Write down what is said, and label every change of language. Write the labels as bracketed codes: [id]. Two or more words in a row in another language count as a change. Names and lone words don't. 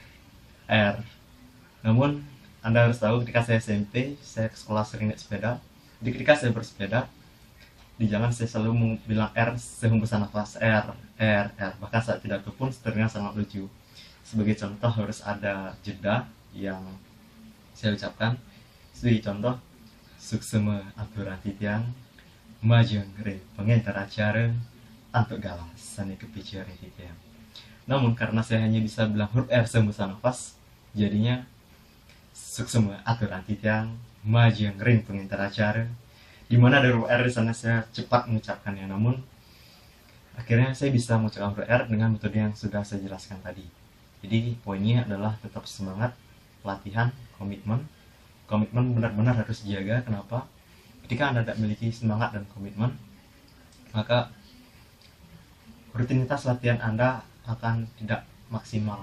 [id] Namun Anda harus tahu, ketika saya SMP, saya ke sekolah sering naik sepeda. Jadi ketika saya bersepeda di jalan, saya selalu bilang R sehembusan nafas, R. Bahkan saat pidato pun terdengar sangat lucu. Sebagai contoh, harus ada jeda yang saya ucapkan. Sebagai contoh, [ban] suksema aturan titiang majeng re pengentar acara antuk galas sani kepikiran titiang. [id] Namun karena saya hanya bisa bilang huruf R sehembusan nafas, jadinya [ban] suksema aturan titiang majeng ring pengintar acara, [id] dimana ada huruf R di sana saya cepat mengucapkannya. Namun akhirnya saya bisa mengucapkan huruf R dengan metode yang sudah saya jelaskan tadi. Jadi poinnya adalah tetap semangat, latihan, komitmen benar-benar harus dijaga. Kenapa? Ketika Anda tidak memiliki semangat dan komitmen, maka rutinitas latihan Anda akan tidak maksimal.